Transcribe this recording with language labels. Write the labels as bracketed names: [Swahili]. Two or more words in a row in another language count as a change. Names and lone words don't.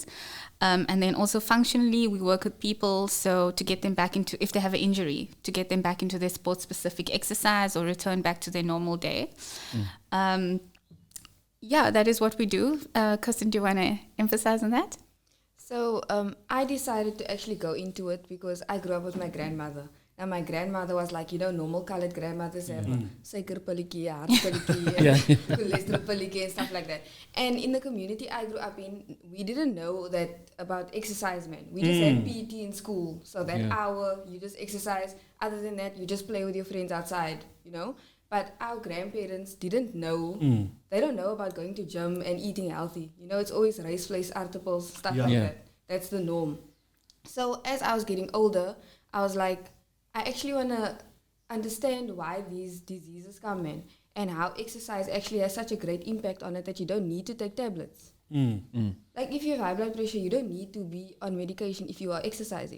[English] And then also functionally, we work with people so to get them back into, if they have an injury, to get them back into their sport-specific exercise or return back to their normal day. Yeah, that is what we do. Kirsten, do you want to emphasize on that? So I decided to actually go into it because I grew up with my grandmother. And my grandmother was like, normal colored grandmothers have [Afrikaans] suiker pilletjie, hartpilletjie, cholesterol pilletjie [English] and stuff like that. And in the community I grew up in, we didn't know that about exercise, man. We just had PT in school. So that hour, you just exercise. Other than that, you just play with your friends outside, But our grandparents didn't know. They don't know about going to gym and eating healthy. It's always rice, [Afrikaans] vlees, aardappels, [English] stuff like that. That's the norm. So as I was getting older, I was like, I actually want to understand why these diseases come in and how exercise actually has such a great impact on it that you don't need to take tablets. Like if you have high blood pressure, you don't need to be on medication if you are exercising.